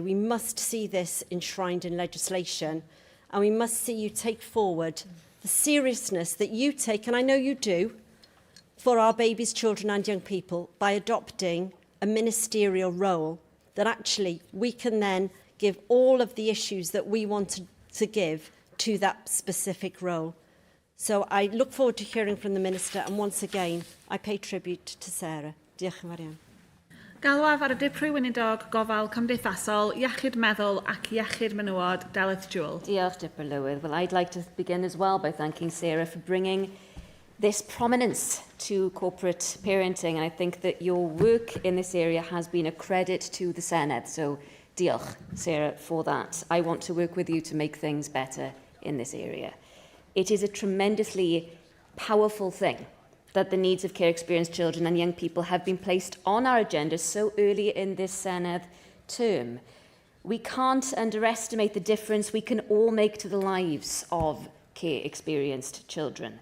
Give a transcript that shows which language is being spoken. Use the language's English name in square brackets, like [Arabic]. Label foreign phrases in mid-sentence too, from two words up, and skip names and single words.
[English] We must see this enshrined in legislation, and we must see you take forward the seriousness that you take, and I know you do, for our babies, children and young people by adopting a ministerial role that actually we can then give all of the issues that we want to give to that specific role. So I look forward to hearing from the Minister, and once again, I pay tribute to Sarah. [Welsh] Diolch yn fawr iawn. Galwaf ar y dipri weinidog gofal cymdeithasol, iechyd meddwl ac iechyd menywod, Delyth Jewel. Diolch, Dipper Lywyd. [English] Well, I'd like to begin as well by thanking Sarah for bringing this prominence to corporate parenting, and I think that your work in this area has been a credit to the Senedd. So diolch, Sarah, for that. I want to work with you to make things better in this area. It is a tremendously powerful thing that the needs of care experienced children and young people have been placed on our agenda so early in this Senedd term. We can't underestimate the difference we can all make to the lives of care experienced children.